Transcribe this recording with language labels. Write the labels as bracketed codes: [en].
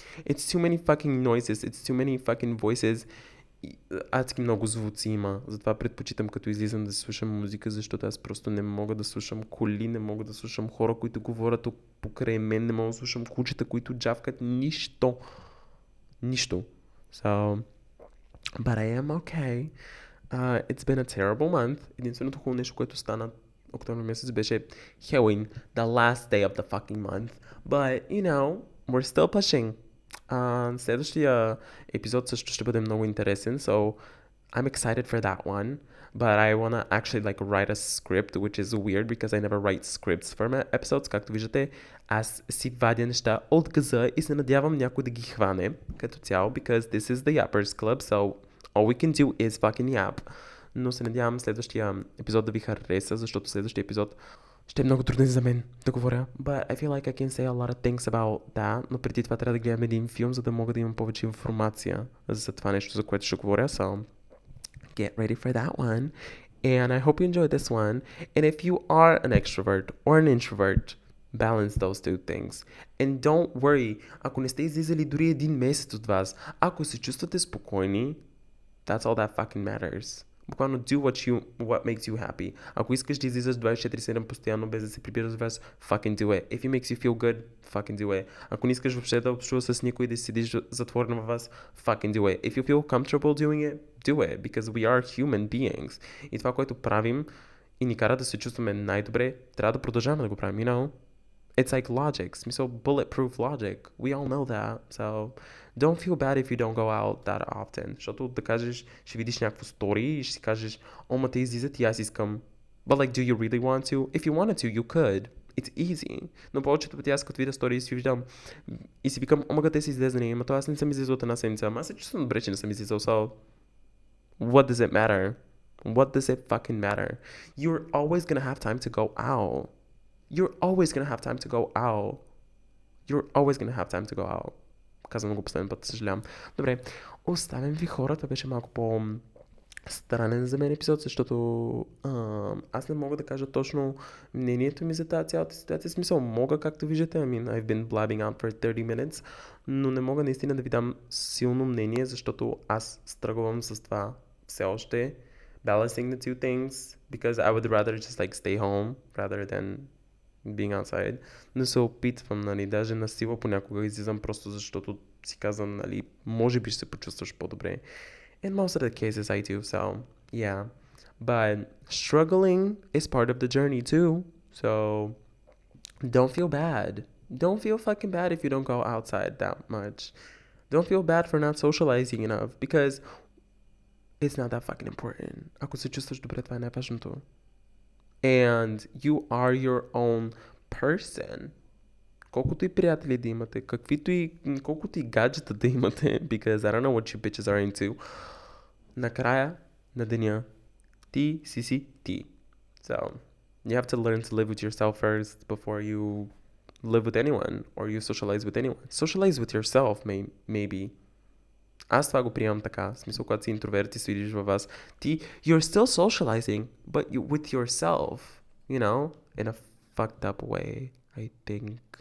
[en] It's too many fucking noises. It's too many fucking voices. [bg] Адски много звуци има. Затова предпочитам като излизам да слушам музика, защото аз просто не мога да слушам коли, не мога да слушам хора, които говорят покрай мен, не мога да слушам кучета, които джавкат. Нищо. Нищо. [en] So, but I am okay. It's been a terrible month. [bg] Единственото хубаво нещо, което стана октомври месец беше [en] Halloween, the last day of the fucking month. But, you know, we're still pushing. [bg] Следващия епизод също ще бъде много интересен, [en] so I'm excited for that one, but I wanna actually like write a script, which is weird because I never write scripts for my episodes. [bg] Както виждате, аз си вадя неща от газа и се надявам някой да ги хване като цяло, [en] because this is the Yappers Club, so all we can do is fucking yap. [bg] Но се надявам следващия епизод да ви хареса, защото следващия епизод ще е много труден за мен да говоря. [en] But I feel like I can say a lot of things about that. [bg] Но преди това трябва да гледам един филм, за да мога да имам повече информация за това нещо, за което ще говоря. [en] So, get ready for that one. And I hope you enjoyed this one. And if you are an extrovert or an introvert, balance those two things. And don't worry, [bg] ако не сте излизали дори един месец от вас, ако се чувствате спокойни, [en] that's all that fucking matters. [bg] Буквално [en] do what makes you happy. [bg] Ако искаш да излизаш 24/7 постоянно без да се прибираш с вас, [en] fucking do it. If it makes you feel good, fucking do it. [bg] Ако не искаш въобще да общуваш с никой и да седиш затворен във вас, [en] fucking do it. If you feel comfortable doing it, do it. Because we are human beings. [bg] И това, което правим и ни кара да се чувстваме най-добре, трябва да продължаваме да го правим, [en] you know? It's like logic, [bg] смисъл [en] bulletproof logic. We all know that. So don't feel bad if you don't go out that often. [bg] Защото да кажеш, ще видиш някакво стори и ще си кажеш, о, ма те излизат и аз искам. [en] But like, do you really want to? If you wanted to, you could. It's easy. [bg] Но повечето пъти аз като видя стори и си виждам и си викам, о, мага те са излезани, ама то аз не съм излизал от една седмица. Ама аз се чувствам добре, че не съм излизал. [en] So, what does it matter? What does it fucking matter? You're always gonna have time to go out. You're always gonna have time to go out. You're always gonna have time to go out. [bg] Казвам го последен път, съжалявам. Добре, оставям ви хора, това беше малко по-странен за мен епизод, защото аз не мога да кажа точно мнението ми за тази цялата ситуация. В смисъл, мога, както виждате, [en] I mean, I've been blabbing out for 30 minutes, [bg] но не мога наистина да ви дам силно мнение, защото аз стръгвам с това все още. [en] Balancing the two things, because I would rather just like stay home rather than being outside. [bg] Но се опитвам, нали, даже на сила понякога излизам просто защото си казвам, нали, може би ще се почувстваш по-добре. [en] In most of the cases I do, so yeah. But struggling is part of the journey too, so don't feel bad. Don't feel fucking bad if you don't go outside that much. Don't feel bad for not socializing enough because it's not that fucking important. [bg] Ако се чувстваш добре, това е най-важното. [en] And you are your own person. [bg] Колкото и приятели да имате, колкото и гаджета да имате, [en] because I don't know what you bitches are into, [bg] накрая на деня ти си ти. [en] So, you have to learn to live with yourself first before you live with anyone or you socialize with anyone. Socialize with yourself, maybe. [bg] Аз това го приемам така. В смисъл, когато си интроверт и свидиш във вас, [en] you're still socializing, but with yourself, you know, in a fucked up way, I think.